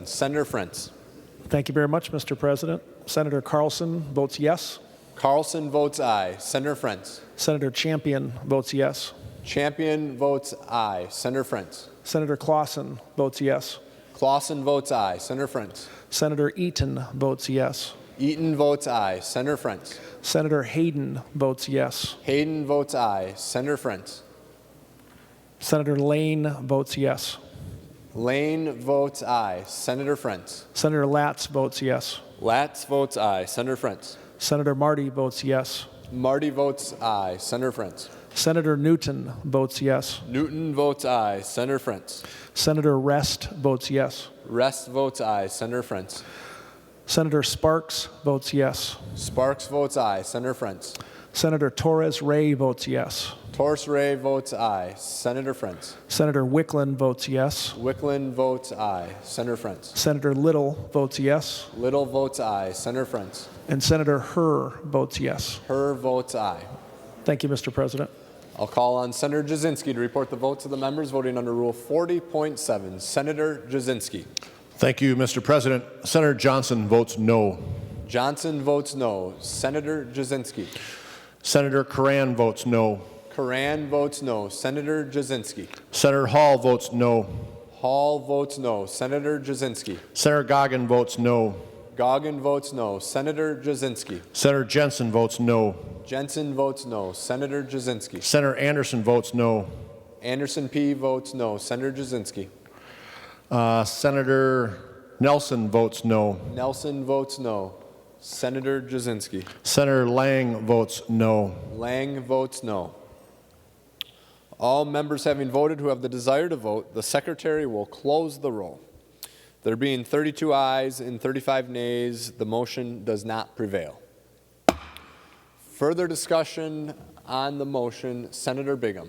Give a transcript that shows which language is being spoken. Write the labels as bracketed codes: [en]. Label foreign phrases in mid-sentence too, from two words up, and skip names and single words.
[en] Senator Frentz. Thank you very much, Mr. President. Senator Carlson votes yes. Carlson votes aye. Senator Frentz. Senator Champion votes yes. Champion votes aye. Senator Frentz. Senator Clausen votes yes. Clausen votes aye. Senator Frentz. Senator Eaton votes yes. Eaton votes aye. Senator Frentz. Senator Hayden votes yes. Hayden votes aye. Senator Frentz. Senator Lane votes yes. Lane votes aye. Senator Frentz. Senator Latz votes yes. Latz votes aye. Senator Frentz. Senator Marty votes yes. Marty votes aye. Senator Frentz. Senator Newton votes yes. Newton votes aye. Senator Frentz. Senator Rest votes yes. Rest votes aye. Senator Frentz. Senator Sparks votes yes. Sparks votes aye. Senator Frentz. Senator Torres Ray votes yes. Torres Ray votes aye. Senator Frentz. Senator Wickland votes yes. Wickland votes aye. Senator Frentz. Senator Little votes yes. Little votes aye. Senator Frentz. And Senator Herr votes yes. Herr votes aye. Thank you, Mr. President. I'll call on Senator Jasinski to report the votes of the members voting under Rule 40.7. Senator Jasinski. Thank you, Mr. President. Senator Johnson votes no. Johnson votes no. Senator Jasinski. Senator Curran votes no. Curran votes no. Senator Jasinski. Senator Hall votes no. Hall votes no. Senator Jasinski. Senator Goggin votes no. Goggin votes no. Senator Jasinski. Senator Jensen votes no. Jensen votes no. Senator Jasinski. Senator Anderson votes no. Anderson P. votes no. Senator Jasinski. Senator Nelson votes no. Nelson votes no. Senator Jasinski. Senator Lang votes no. Lang votes no. All members having voted who have the desire to vote, the Secretary will close the roll. There being 32 ayes and 35 nays, the motion does not prevail. Further discussion on the motion, Senator Bingham.